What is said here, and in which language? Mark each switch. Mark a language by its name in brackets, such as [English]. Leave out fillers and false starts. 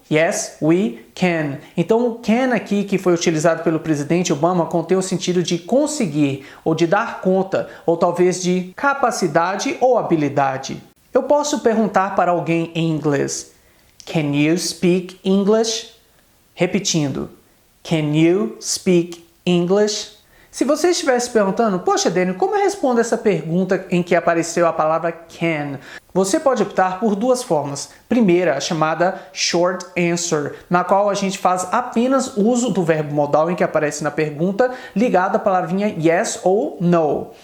[English] Yes, we can. [Portuguese] Então, o can aqui, que foi utilizado pelo presidente Obama, contém o sentido de conseguir, ou de dar conta, ou talvez de capacidade ou habilidade. Eu posso perguntar para alguém em inglês, [English] Can you speak English? [Portuguese] Repetindo, [English] Can you speak English? [Portuguese] Se você estivesse perguntando, poxa, Daniel, como eu respondo essa pergunta em que apareceu a palavra can? Você pode optar por duas formas. Primeira, a chamada short answer, na qual a gente faz apenas uso do verbo modal em que aparece na pergunta, ligado à palavrinha yes ou no.